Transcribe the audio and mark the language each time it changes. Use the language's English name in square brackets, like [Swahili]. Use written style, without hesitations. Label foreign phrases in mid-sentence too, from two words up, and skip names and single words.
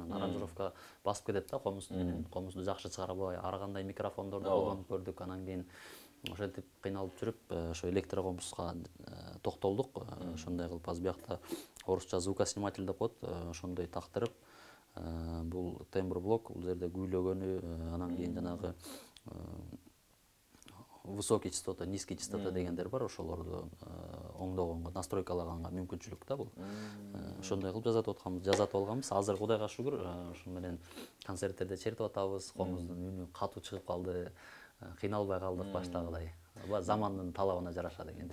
[Kyrgyz] Анан аранжировка басып кетет да комуз менен. Комузду жакшы чыгара албай, ар кандай микрофондорду колдонуп көрдүк. Анан кийин ошентип кыйналып жүрүп, ошо электрокомузга токтолдук. Ошондой кылып аз биякта орусча звукосниматель деп коет, ошондой тактырып, бул тембр блок, бул жерде күйлөгөнү, анан кийин жанагы [Russian] высокий частота, низкий частота [Kyrgyz] дегендер бар, ошолорду оңдогонго, настройкалаганга мүмкүнчүлүк да бул. Ошондой кылып жазатып алганбыз. Азыр Кудайга шүгүр, ошол менен концерттерде чертип атабыз. Комуздун үнү катуу чыгып калды. Кыйналбай калдык баштагыдай. Замандын талабына жараша деген.